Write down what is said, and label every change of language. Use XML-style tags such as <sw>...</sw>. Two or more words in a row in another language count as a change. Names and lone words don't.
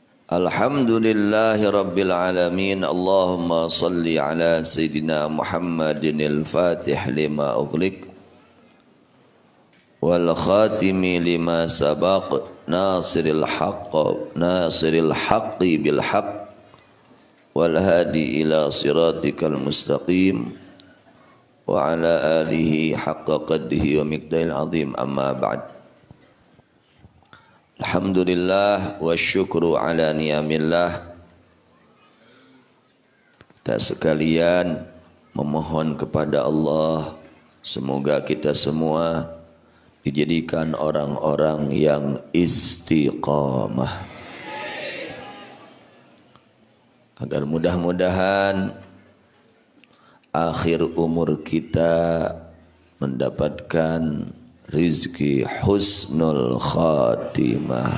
<ar>الحمد لله رب العالمين. اللهم صل على سيدنا محمد الفاتح لما أغلق والخاتم لما سبق ناصر الحق بالحق والهادي إلى صراطك المستقيم وعلى آله حق قدره ومقداره العظيم أما بعد. الحمد لله والشكر على نعم الله.</ar> <id>Kita sekalian memohon kepada Allah, semoga kita semua dijadikan orang-orang yang istiqamah, agar mudah-mudahan akhir umur kita mendapatkan rizki</id> <ar>حسن الخاتمة.</ar>